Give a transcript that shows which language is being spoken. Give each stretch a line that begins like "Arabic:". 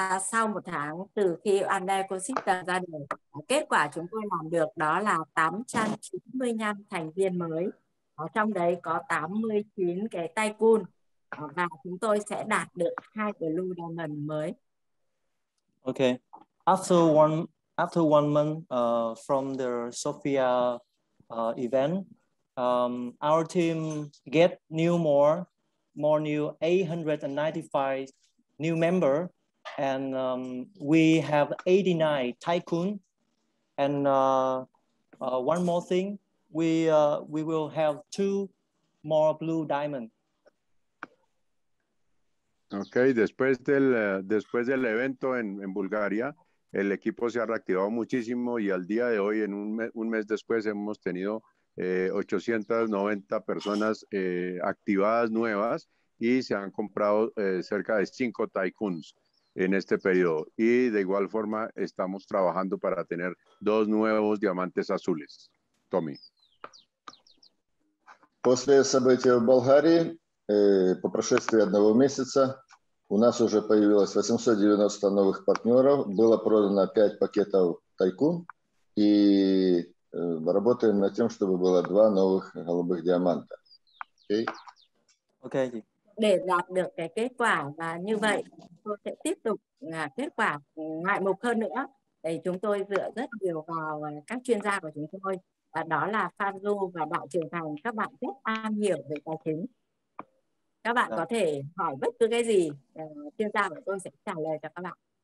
Vietnamese: Sau một tháng từ khi OneLife System ra đời, kết quả chúng tôi làm được đó là 895 thành viên mới. Ở trong đấy có 89 cái tycoon và chúng tôi sẽ đạt được 2 Blue Diamond mới.
English: Okay. After one month from the Sofia event, our team get more new 895 new member, and we have 89 tycoon. And one more thing, we will have 2 more blue diamond.
Spanish: Ok, después del evento en Bulgaria, el equipo se ha reactivado muchísimo y al día de hoy, en un mes después, hemos tenido 890 personas activadas nuevas y se han comprado cerca de 5 tycoons en este periodo. Y de igual forma estamos trabajando para tener 2 nuevos diamantes azules. Tommy.
Russian: После события в Болгарии, по прошествии 1 месяца, у нас уже появилось 890 новых партнеров, было продано 5 пакетов Тайкун, и работаем над тем, чтобы было 2 новых голубых диаманта.
English: Okay.
Vietnamese: Ok chị. Để đạt được cái kết quả và như vậy, tôi sẽ tiếp tục kết quả ngoại mục hơn nữa. Thì chúng tôi dựa rất nhiều vào các chuyên gia của chúng tôi, và đó là Phan Du và Đạo Trưởng Thành. Các bạn rất am hiểu về tài chính. Các bạn có thể hỏi bất cứ cái gì, chuyên gia của tôi sẽ trả lời cho các bạn.